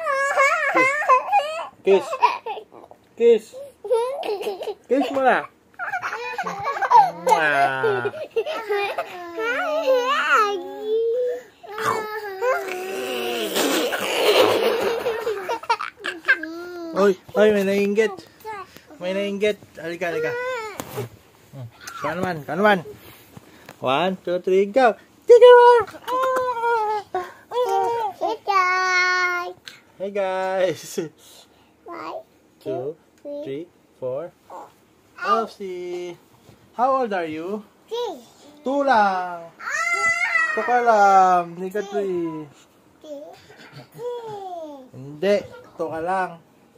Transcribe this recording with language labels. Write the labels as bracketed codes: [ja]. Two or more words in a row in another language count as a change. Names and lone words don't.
[en] Kiss. Kiss. [tl] Kiss mo na. Oy, oy, may nainggit. May nainggit. Halika, halika. Kanuman, kanuman. [en] 1, 2, 3, go. Chicken war. Hey guys. 1, 2, 3, 4. Elsie. How old are you? 2 lang. [tl] 2 ka lang. Hindi ka 3. Hindi. 2 ka lang.